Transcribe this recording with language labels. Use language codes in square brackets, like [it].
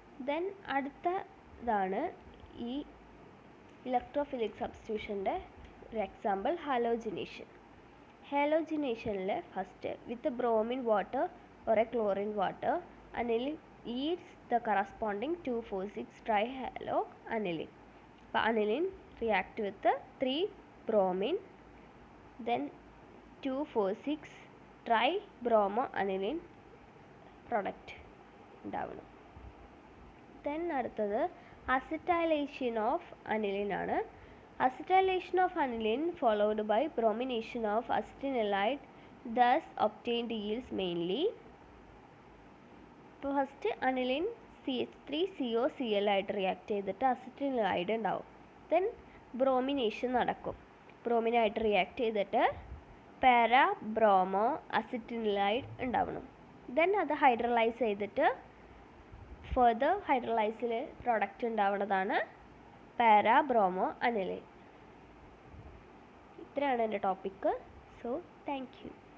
[ml] Then അടുത്തതാണ് ഈ electrophilic സബ്സ്റ്റിറ്റ്യൂഷൻ്റെ ഒരു example halogenation. [en] ഹാലോജിനേഷനിൽ first with bromine water or a chlorine water anilin yields the corresponding 2,4,6 trihalo anilin. അപ്പോൾ anilin react with 3 bromine then 2,4,6 tribromo anilin product ഉണ്ടാവണം. [ml] Then അടുത്തത് അസിറ്റൈലേഷൻ of aniline ആണ്. [en] Acetylation of aniline followed by bromination of acetinolide thus obtained yields mainly. [ml] First aniline CH3COCl ആയിട്ട് react ചെയ്തിട്ട് അസിറ്റിനൈഡ് ഉണ്ടാവും. Then bromination നടക്കും. ബ്രോമിനായിട്ട് react ചെയ്തിട്ട് para bromo അസിറ്റിനൈഡ് ഉണ്ടാവണം. Then അത് ഹൈഡ്രലൈസ് ചെയ്തിട്ട് ഫർദർ ഹൈഡ്രലൈസിൽ പ്രൊഡക്റ്റ് ഉണ്ടാവുന്നതാണ് പാരാ ബ്രോമോ അനിലിൻ. ഇത്രയാണ് എൻ്റെ ടോപ്പിക്ക്. [en] So thank you.